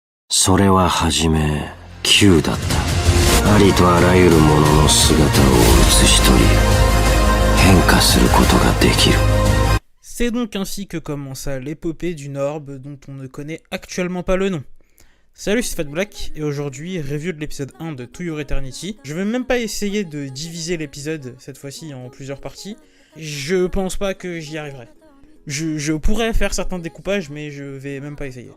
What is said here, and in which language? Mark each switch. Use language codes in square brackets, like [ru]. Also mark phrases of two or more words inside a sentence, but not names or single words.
[ja] それははじめ Q だった。ありとあらゆるものの姿を写し取り変化することができる。 [fr] C'est donc ainsi que commença l'épopée d'une orbe dont on ne connaît actuellement pas le nom. Salut, c'est Fat Black, et aujourd'hui, review de l'épisode 1 de To Your Eternity. Je vais même pas essayer de diviser l'épisode, cette fois-ci, en plusieurs parties. Je pense pas que j'y arriverai. Je pourrais faire certains découpages, mais je vais même pas essayer.